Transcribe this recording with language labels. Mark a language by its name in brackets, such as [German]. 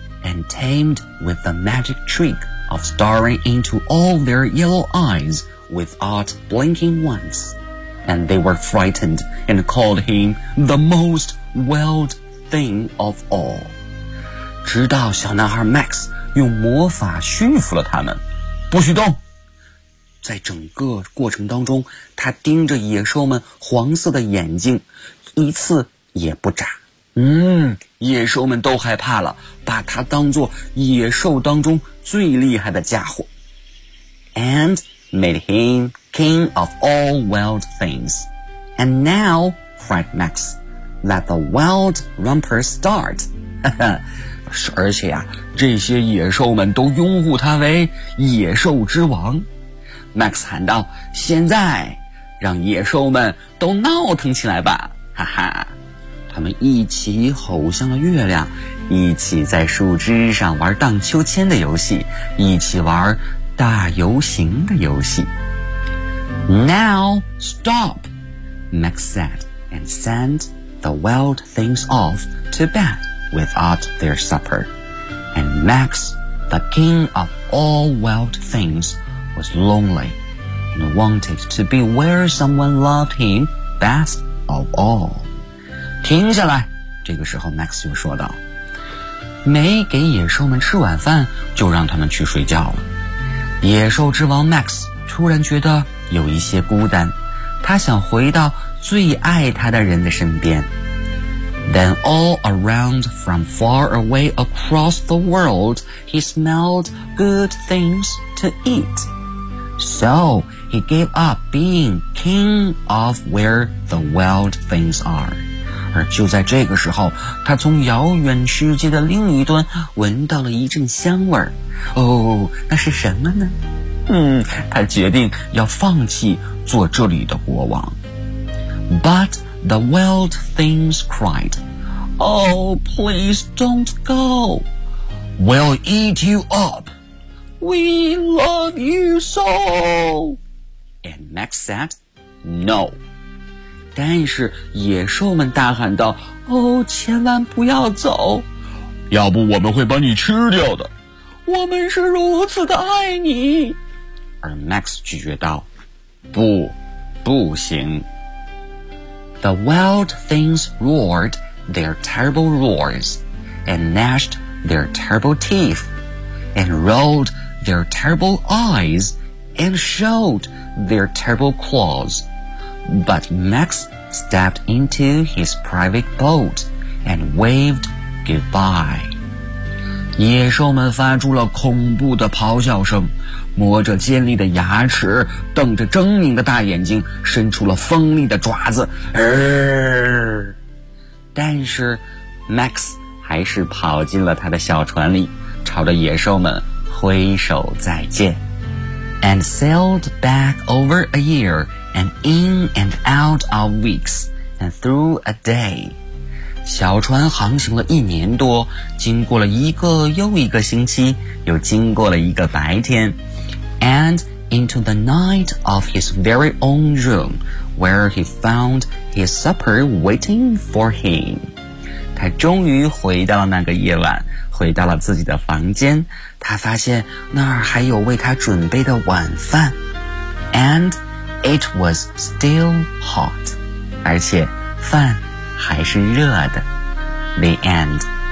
[English] and tamed with the magic trick of staring into all their yellow eyes without blinking once. And they were frightened and called him the most wild thing of all. [Chinese] 直到小男孩 Max 用魔法驯服了他们，不许动。在整个过程当中，他盯着野兽们黄色的眼睛，一次也不眨。野兽们都害怕了，把他当作野兽当中最厉害的家伙。 [English] And made him king of all wild things. And now, cried Max, let the wild romper start. [Chinese] 而且啊，这些野兽们都拥护他为野兽之王。 Max 喊道，现在让野兽们都闹腾起来吧，哈哈。他们一起吼向了月亮，一起在树枝上玩荡秋千的游戏，一起玩大游行的游戏。 [English] Now stop, Max said, and send the wild things off to bed without their supper. And Max, the king of all wild things,was lonely and wanted to be where someone loved him best of all. [Chinese] 停下来，这个时候 Max 就说道，没给野兽们吃晚饭就让他们去睡觉了。野兽之王 Max 突然觉得有一些孤单，他想回到最爱他的人的身边。 [English] Then all around from far away across the world he smelled good things to eatSo he gave up being king of where the wild things are. [Chinese] 而就在这个时候，他从遥远世界的另一端闻到了一阵香味儿。哦，那是什么呢？他决定要放弃做这里的国王。 [English] But the wild things cried, Oh, please don't go. We'll eat you up. We love you so! And Max said, no. [Chinese] 但是野兽们大喊道，哦，千万不要走。要不我们会把你吃掉的。我们是如此的爱你。而 Max 拒绝道，不，不行。 [English] The wild things roared their terrible roars, and gnashed their terrible teeth, and rolledTheir terrible eyes and showed their terrible claws. But Max stepped into his private boat and waved goodbye. [Chinese] 野兽们发出了恐怖的咆哮声，磨着尖利的牙齿，瞪着狰狞的大眼睛，伸出了锋利的爪子。但是 Max 还是跑进了他的小船里，朝着野兽们挥手再见 [English] and sailed back over a year and in and out of weeks and through a day. [Chinese] 小船航行了一年多，经过了一个又一个星期，又经过了一个白天 [English] and into the night of his very own room where he found his supper waiting for him. [Chinese] 他终于回到了那个夜晚，回到了自己的房间，他发现那儿还有为他准备的晚饭。 [English] And it was still hot. [Chinese] 而且饭还是热的。 [English] The end.